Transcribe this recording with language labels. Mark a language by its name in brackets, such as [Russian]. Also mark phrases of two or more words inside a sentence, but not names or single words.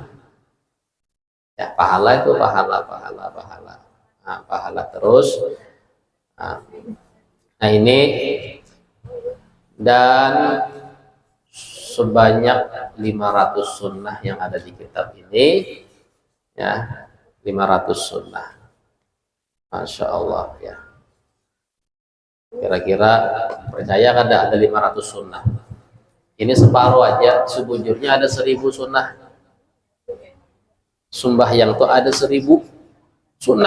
[Indonesian] Ya, pahala itu pahala. Nah, pahala terus. Nah, ini dan sebanyak 500 sunnah yang ada di kitab ini, ya, 500 sunnah. [Arabic] Masya Allah ya. [Indonesian] Kira-kira percaya kada ada 500 sunnah. Ini separuh aja, sebujurnya ada 1000 sunnah. Sembahyang tuh ada 1000 sunnah.